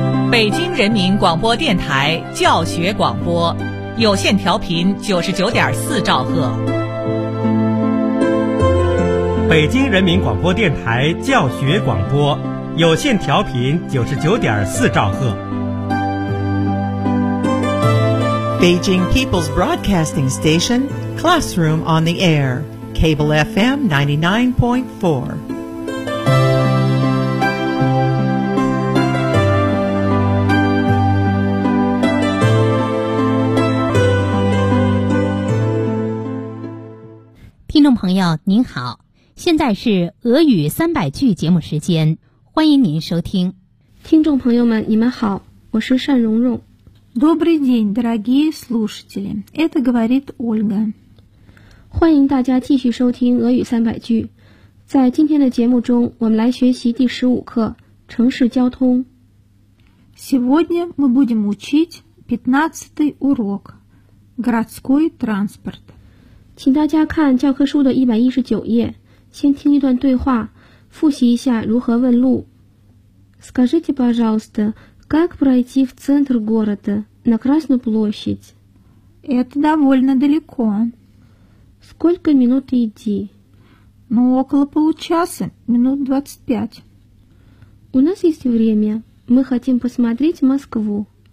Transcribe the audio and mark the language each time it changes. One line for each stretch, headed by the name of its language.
Chinese: 北京人民广播电台教学广播，有线调频99.4兆赫。北京人民广播电台教学广播，有线调频99.4兆赫。
English: Beijing People's Broadcasting Station, Classroom on the Air, Cable FM 99.4.
Chinese: 听众朋友您好，现在是俄语300句节目时间，欢迎您收听。听众朋友们你们好，我是单蓉蓉。
Russian: Добрый день, дорогие слушатели, это говорит Ольга.
Chinese: 欢迎大家继续收听俄语300句。在今天的节目中我们来学习第15课城市交通。
Russian: Сегодня мы будем учить 15-й урок, городской транспорт.
Chinese: 请大家看教科书的119页，先听一段对话，复习一下如何问路。
Russian: Скажите, пожалуйста, как пройти в центр города, на Красную площадь? Это довольно далеко. Сколько минут идти? Ну, около получаса, минут 25. У нас есть время, мы хотим посмотреть Москву.